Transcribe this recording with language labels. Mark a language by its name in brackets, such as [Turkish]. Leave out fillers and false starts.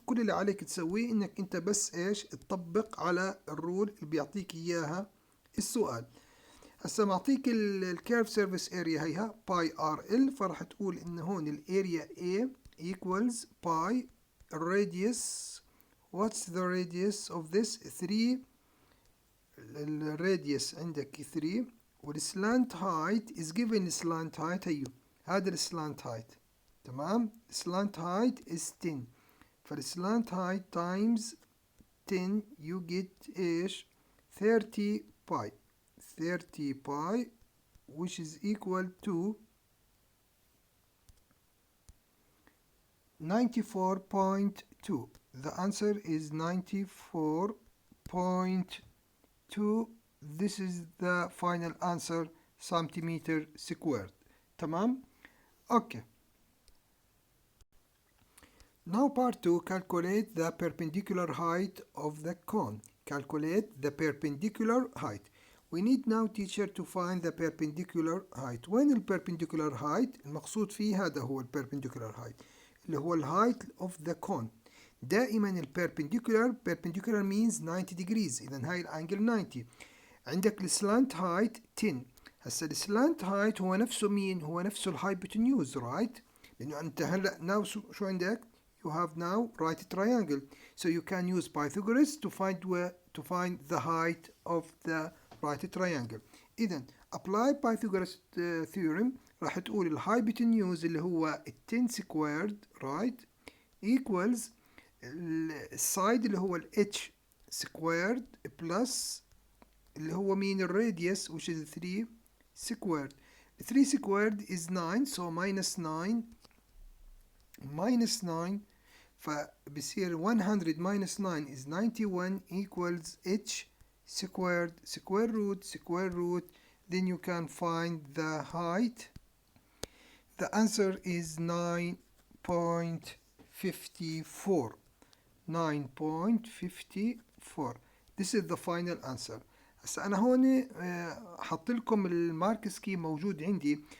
[Arabic] كل اللي عليك تسويه انك انت بس ايش؟ تطبق على الرول اللي بيعطيك اياها السؤال. هسا معطيك الكيرف سيرفيس اريا هيها باي ار ال، فراح تقول ان هون الاريا A equals باي الراديوس. [English] what's the radius of this 3؟ [Arabic] الراديوس عندك 3، [English] والسلانت height is given slant height [Arabic] هيو، هذا السلانت هايت. تمام. [English] slant height is 10، [Arabic] فالسلانت هايت [English] times 10 you get ايش؟ 30 pi. 30 pi which is equal to 94.2. The answer is 94.2. This is the final answer centimeter squared. [Arabic] تمام. Okay. [English] Now part 2, calculate the perpendicular height of the cone. Calculate the perpendicular height. We need now teacher to find the perpendicular height. [Arabic] وين ال perpendicular height؟ المقصود فيه هذا هو ال perpendicular height اللي هو ال height of the cone. [English] دائما ال perpendicular means 90 degrees، [Arabic] إذا هاي الانجل 90. عندك ال slant height 10. هسا ال slant height هو نفسه مين؟ هو نفسه ال hypotenuse right؟ لأنه أنت هلا now شو عندك؟ [English] You have now right triangle, so you can use Pythagoras to find the height of the right triangle. إذا apply Pythagoras theorem. [Arabic] راح تقول الهايبوتنيوز اللي هو 10 squared right equals السايد اللي هو h squared plus اللي هو مين؟ الراديوس [English] which is 3 squared. 3 squared is 9 so minus 9 [Arabic] فبصير [English] 100 minus 9 is 91 equals h square root, then you can find the height. The answer is 9.54. 9.54. This is the final answer. [Arabic] هسا أنا هون حط لكم المارك سكيم موجود عندي.